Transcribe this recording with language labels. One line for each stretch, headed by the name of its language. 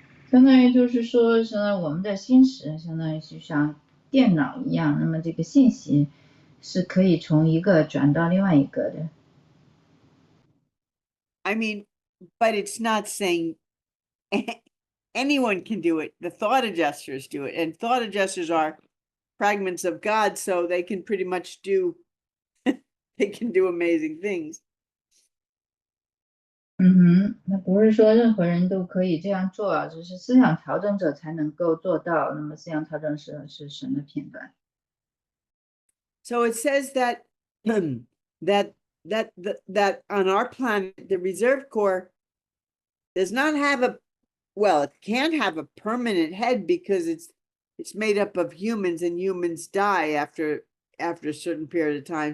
Chinese: 相当于就是说，相当于我们的心识，相当于就像电脑一样，那么这个信息是可以从一个转到另外一个的。
English: I mean, but it's not saying anyone can do it. The thought adjusters do it, and thought adjusters are fragments of God, so they can pretty much do they can do amazing things.
Chinese: 那不是说任何人都可以这样做，只是思想调整者才能够做到。那么思想调整者是神的片段。
English: So it says that that on our planet, the reserve corps does not have it can't have a permanent head because it's made up of humans, and humans die after a certain period of time.